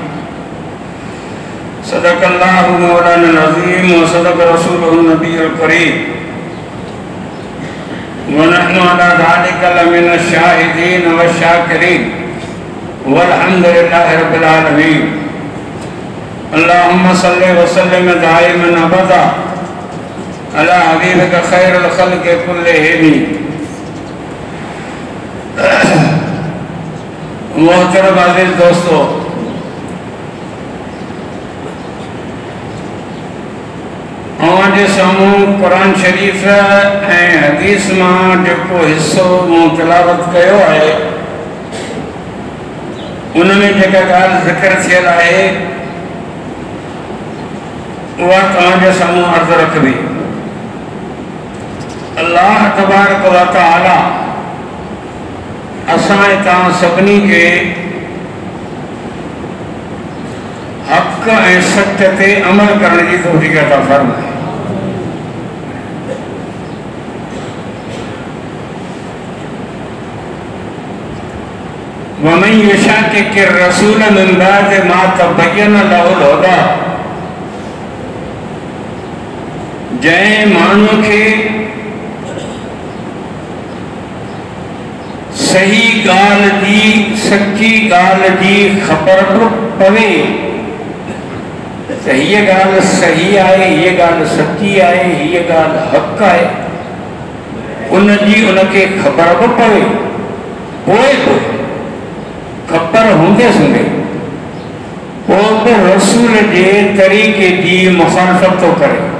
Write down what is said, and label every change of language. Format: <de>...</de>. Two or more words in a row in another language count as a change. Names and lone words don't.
<ar>صدق الله مولانا العظيم و صدق رسوله النبي الكريم و نحن على ذلك لمن الشاهدين و الشاكرين والحمد لله رب العالمين. اللهم صل و سلم دائما أبدا على حبيبك خير الخلق كلهم.</ar> <sd>मोहतरम अज़ीज़ दोस्तों, अवांजे साम्हूं कुरान शरीफ़ ऐं हदीस मां जेको हिस्सो मूं तिलावत कयो आहे उनमें जेका ॻाल्हि ज़िक्र थियल आहे उहा तव्हांजे साम्हूं अर्ज़ रखबी। अल्लाह</sd> <ar>تبارك و تعالى</ar> <sd>असां ऐं तव्हां सभिनी खे हक़ ऐं सच ते अमल करण जी तौफ़ीक़ अता फ़रमाए।</sd> <ar>و من يشاقق الرسول من بعد ما تبين له الهدى.</ar> <sd>जंहिं माण्हू खे सही ॻाल्हि जी सची ॻाल्हि जी ख़बर पवे त हीअ ॻाल्हि सही आहे, हीअ ॻाल्हि सची आहे, हीअ ॻाल्हि हक़ आहे, उनजी उनखे ख़बर बि पवे, पोइ बि ख़बर हूंदे सूंदे पोइ बि रसूल जे तरीक़े जी मुखालफ़त थो करे।</sd>